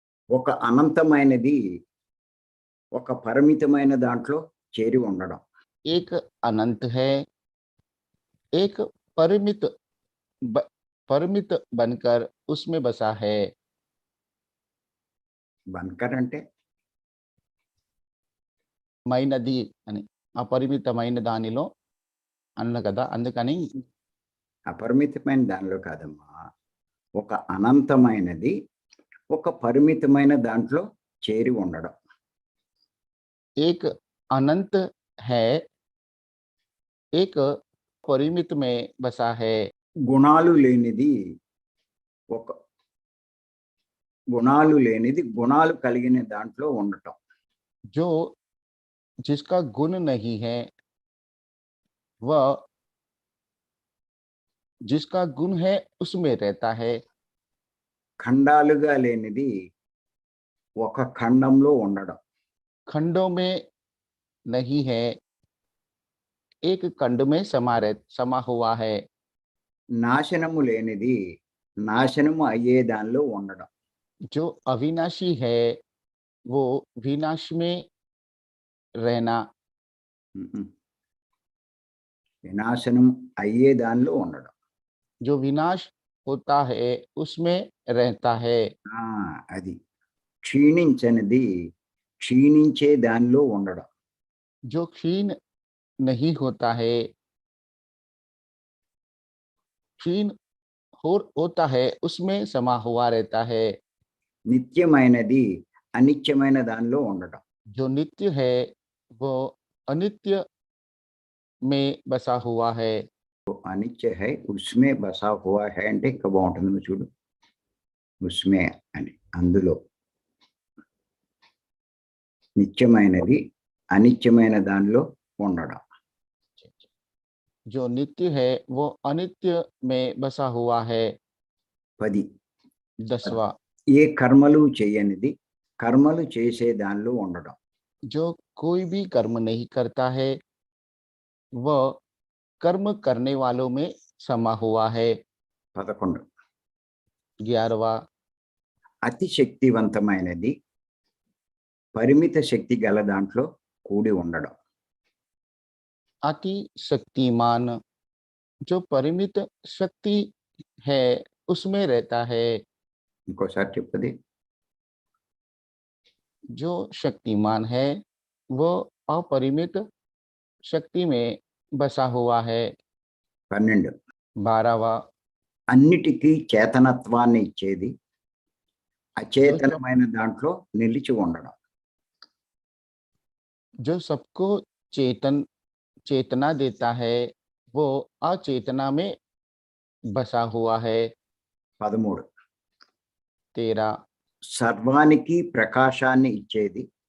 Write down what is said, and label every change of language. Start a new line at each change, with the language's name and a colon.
Telugu: ఒక అనంతమైనది ఒక పరిమితమైన దాంట్లో చేరి ఉండడం.
Hindi: एक अनंत है, एक परिमित परिमित बनकर उसमें बसा है।
Telugu: బన్కర్ అంటే మైనది అని అపరిమితమైన దానిలో అన్న కదా, అందుకని అపరిమితమైన దానిలో కాదమ్మా. ఒక అనంతమైనది ఒక పరిమితమైన దాంట్లో చేరి ఉండడం.
Hindi: एक अनंत है, एक परिमित में बसा है।
Telugu: గుణాలు లేనిది ఒక గుణాలు లేనిది గుణాలు కలిగిన దాంట్లో ఉండటం.
Hindi: जो जिसका गुण नहीं है वह जिसका गुण है उसमें रहता है।
Telugu: ఖండాలుగా లేనిది ఒక ఖండంలో ఉండడం.
Hindi: खंडों में नहीं है, एक खंड में समा हुआ है।
Telugu: నాశనము లేనిది నాశనము అయ్యే దానిలో ఉండడం.
Hindi: जो अविनाशी है वो विनाश में रहना।
Telugu: ఉహు. వినాశనం అయ్యే దానిలో ఉండడం.
Hindi: जो विनाश होता है उसमें रहता है।
Telugu: అది క్షీణించనిది క్షీణించే దానిలో ఉండడం.
Hindi: जो क्षीण नहीं होता है, क्षीण होता है उसमें समा हुआ रहता है।
Telugu: నిత్యమైనది అనిత్యమైన దానిలో ఉండడం.
Hindi: जो नित्य है वो अनित्य में बसा हुआ है। అనిత్య హై ఉస్మే బసా హువా హై
Telugu: అంటే ఇంకా బాగుంటుంది. నువ్వు చూడు, ఉస్మే అని అందులో నిత్యమైనది అనిత్యమైన దానిలో ఉండడం.
Hindi: जो नित्य है वो अनित्य में बसा हुआ है। 10 10वां,
Telugu: ఏ కర్మలు చేయనిది కర్మలు చేసే దానిలో ఉండడం.
Hindi: जो कोई भी कर्म नहीं करता है वह कर्म करने वालों में समा हुआ है। 11 11वां,
Telugu: అతి శక్తివంతమైనది పరిమిత శక్తి గల దాంట్లో కూడి ఉండడం.
Hindi: अति शक्तिमान, जो परिमित शक्ति है उसमें रहता है।
Telugu: ఇంకోసారి చెప్పది.
Hindi: जो शक्तिमान है वो अपरिमित शक्ति में बसा हुआ है। 12 12वां,
Telugu: అన్నిటికీ చేతనత్వాన్ని ఇచ్చేది అచేతనమైన దాంట్లో నిలిచి ఉండడం.
Hindi: जो सबको चेतना देता है वो अचेतना में बसा हुआ है। 13 13,
Telugu: సర్వానికి ప్రకాశాన్ని ఇచ్చేది